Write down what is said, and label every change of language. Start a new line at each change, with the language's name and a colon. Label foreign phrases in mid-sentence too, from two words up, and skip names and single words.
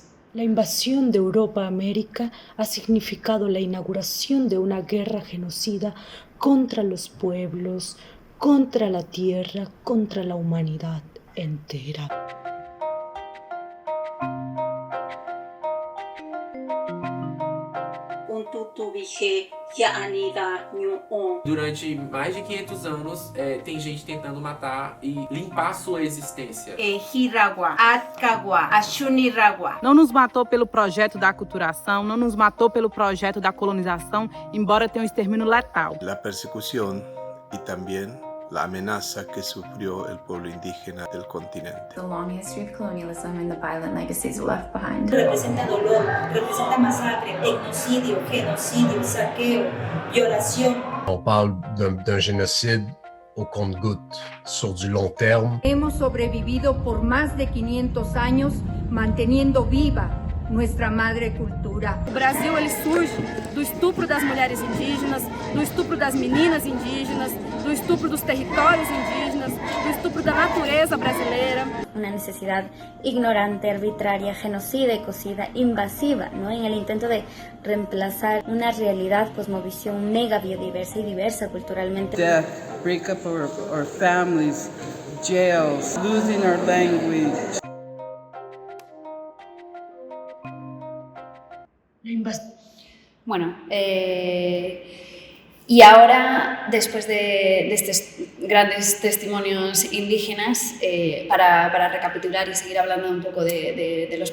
Spanish: La invasión de Europa a América ha significado la inauguración de una guerra genocida contra los pueblos, contra la tierra, contra la humanidad entera. Un tutu bije que anida nyuon.
Portuguese: Durante mais de 500 anos, tem gente tentando matar e limpar a sua existência. Hiragua, Atcagua, Achuniragua. Não nos matou pelo projeto da aculturação, não nos matou pelo projeto da colonização, embora tenha um extermínio letal.
Spanish: La persecución y también la amenaza que sufrió el pueblo indígena del continente.
English: The long history of colonialism and the violent legacies left behind.
Spanish: Representa dolor, representa masacre, etnocidio, genocidio, saqueo, violación.
French: On parle d'un génocide au compte-gouttes, sur du long terme.
Spanish: Hemos sobrevivido por más de 500 años manteniendo viva nuestra madre cultura.
Portuguese: O Brasil ele surge do estupro das mulheres indígenas, do estupro das meninas indígenas, do estupro dos territórios indígenas, do estupro da natureza brasileira.
Spanish: Una necesidad ignorante, arbitraria, genocida, ecocida, invasiva, ¿no? En el intento de reemplazar una realidad, cosmovisión mega biodiversa y diversa culturalmente.
English: Death, breakup of our families, jails, losing our language.
Spanish: Bueno, y ahora, después de estos grandes testimonios indígenas, para recapitular y seguir hablando un poco de los